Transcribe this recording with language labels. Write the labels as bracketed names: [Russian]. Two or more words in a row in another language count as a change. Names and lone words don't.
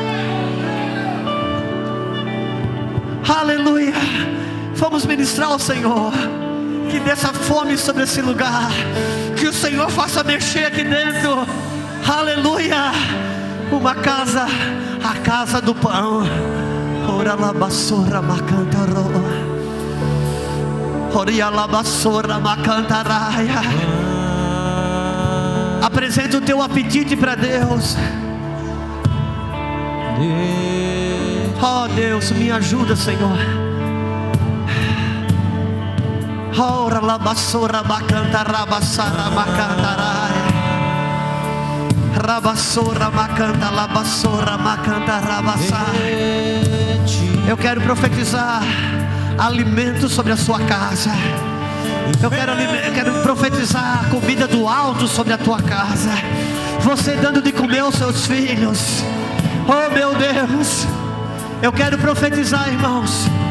[Portuguese] Aleluia. Vamos ministrar ao Senhor que dessa fome sobre esse lugar, que o Senhor faça mexer aqui dentro. Aleluia. Uma casa, a casa do pão. Ora la basura macantaro. Oria la basura macantaraia. Apresenta o teu apetite para Deus. Oh Deus, me ajuda, Senhor. Ora la basura macantarabassara macantaraia. Rabassora macanta, labassora macanta, rabassai. Eu quero profetizar alimento sobre a sua casa. Eu quero profetizar comida do alto sobre a tua casa. Você dando de comer aos seus filhos. Oh meu Deus, eu quero profetizar, irmãos.